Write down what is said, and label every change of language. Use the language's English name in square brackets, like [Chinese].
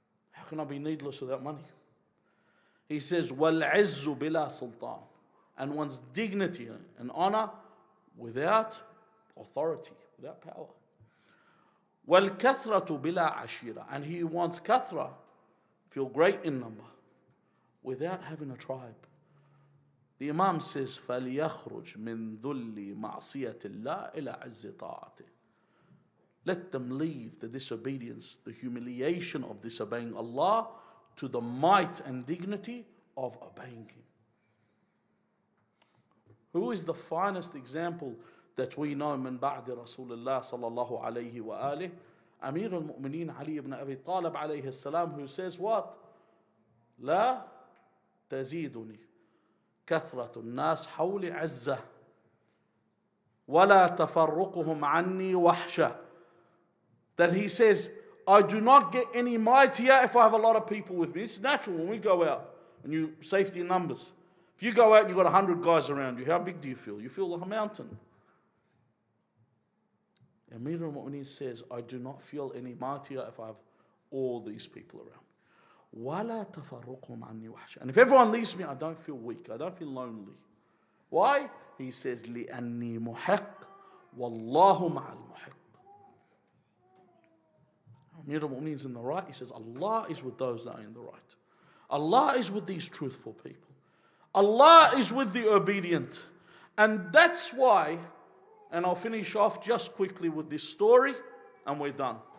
[English] How can I be needless without money? He says, [Arabic] وَالْعِزُّ بِلَا سُلْطَانٍ, [English] and one's dignity and honor without authority, without power. [Arabic] وَالْكَثْرَةُ بِلَا عَشِيرَةٍ, [English] and he wants kathra, feel great in number, without having a tribe. The Imam says, [Arabic] فَلْيَخْرُجْ مِنْ ذُلِّ مَعْصِيَةِ اللَّهِ إِلَى عِزِّ طَاعَتِهِ. [English] Let them leave the disobedience, the humiliation of disobeying Allah, to the might and dignity of obeying Him. Who is the finest example that we know min ba'di Rasulullah sallallahu alayhi wa alihi? Amir al-Mu'mineen Ali ibn Abi Talib alayhi salam, who says what? [Arabic] لا تزيدني كثرة الناس حول عزة ولا تفرقهم عني وحشة. [English] That he says, I do not get any mightier if I have a lot of people with me. It's natural when we go out and you safety in numbers. If you go out and you've got 100 guys around you, how big do you feel? You feel like a mountain. Amir al-Mu'mineen says, I do not feel any mightier if I have all these people around. [Arabic] وَلَا تَفَرُّقُهُمْ عَنِّي وَحْشًا. [English] And if everyone leaves me, I don't feel weak. I don't feel lonely. Why? [Arabic] He says, لِأَنِّي مُحِقٌّ وَاللَّهُ مَعَ الْمُحِقِّ. [English] Amir al-Mu'mineen is in the right. He says, Allah is with those that are in the right. Allah is with these truthful people. Allah is with the obedient. And that's why, and I'll finish off just quickly with this story, and we're done.